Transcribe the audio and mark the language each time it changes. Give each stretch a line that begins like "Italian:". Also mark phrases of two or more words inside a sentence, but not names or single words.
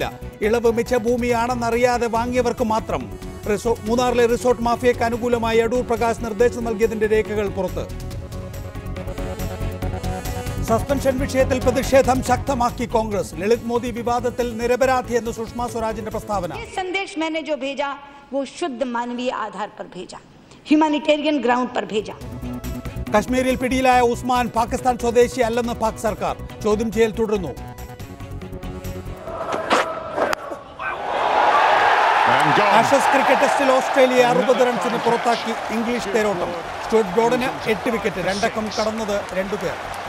Malayalam: ഇളവ് മിച്ചഭൂമിയാണെന്നറിയാതെ വാങ്ങിയവർക്ക് മാത്രം. മൂന്നാറിലെ റിസോർട്ട് മാഫിയയ്ക്ക് അനുകൂലമായി അടൂർ പ്രകാശ് നിർദ്ദേശം നൽകിയതിന്റെ രേഖകൾ പുറത്ത്. സസ്പെൻഷൻ വിഷയത്തിൽ പ്രതിഷേധം ശക്തമാക്കി കോൺഗ്രസ്. ലളിത് മോദി വിവാദത്തിൽ നിരപരാധിയെന്ന് സുഷമ സ്വരാജിന്റെ പ്രസ്താവന.
Hindi: संदेश मैंने जो भेजा वो शुद्ध मानवीय आधार पर भेजा,
English: humanitarian ground
Hindi: पर भेजा.
Malayalam: കശ്മീരിൽ പിടിയിലായ ഉസ്മാൻ പാകിസ്ഥാൻ സ്വദേശി അല്ലെന്ന് പാക് സർക്കാർ. ചോദ്യം ചെയ്യൽ തുടരുന്നു. ആഷസ് ക്രിക്കറ്റ് ടെസ്റ്റിൽ ഓസ്ട്രേലിയ 60 റൺസിന് പുറത്താക്കി ഇംഗ്ലീഷ് തേരോട്ടം. സ്റ്റുവർട്ട് ബ്രോഡിന് 8 വിക്കറ്റ്. 2 അക്കം കടന്നത് 2 പേർ.